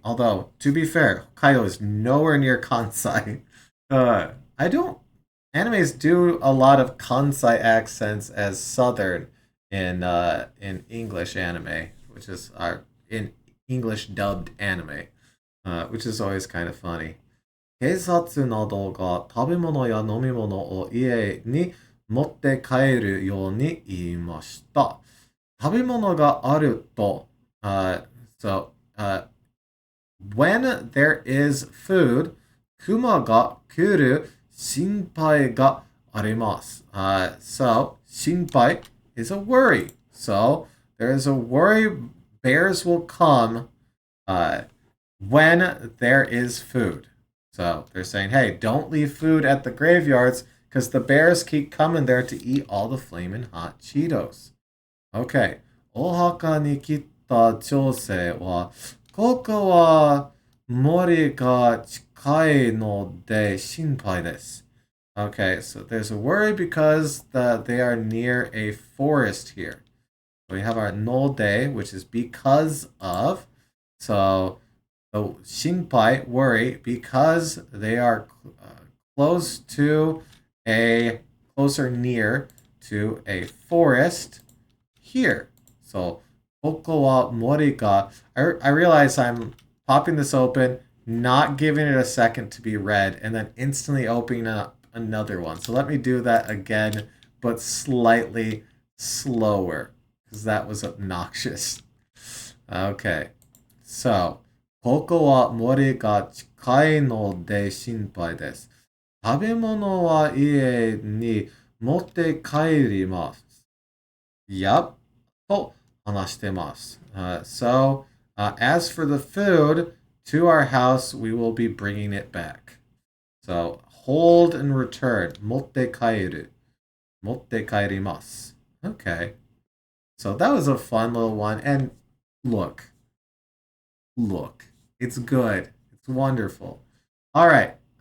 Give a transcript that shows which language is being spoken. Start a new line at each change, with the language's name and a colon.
English: Although, to be fair, Hokkaido is nowhere near Kansai. I don't. Animes do a lot of Kansai accents as Southern in English anime, which is in English dubbed anime, which is always kind of funny.
Japanese: 警察などが食べ物や飲み物を家に持って帰るように言いました。食べ物があると、
English: So, when there is food,
Japanese: kuma ga kuru shinpai ga arimasu.
English: So, shinpai is a worry. So, there is a worry bears will come uh, when there is food. So, they're saying, hey, don't leave food at the graveyards because the bears keep coming there to eat all the flaming hot Cheetos. Okay.
Japanese: お墓に来た女性は、ここは森が近いので心配です。
English: Okay, so there's a worry because they are near a forest here. So we have our no de, which is because of. So the shinpai, worry, because they are close to closer near to a forest here. So,
Japanese: koko wa mori ga.
English: I realize I'm popping this open, not giving it a second to be read, and then instantly opening up another one. So let me do that again, but slightly slower, because that was obnoxious. Okay. So,
Japanese: koko wa mori ga chikai no de shinpai desu. 食べ物は家に持って帰ります。
English: Yup.
Japanese: と話してます。
English: So, as for the food, to our house, we will be bringing it back. So, hold and return.
Japanese: 持って帰る。持って帰ります。
English: Okay. So that was a fun little one. And look, it's good. It's wonderful. All right.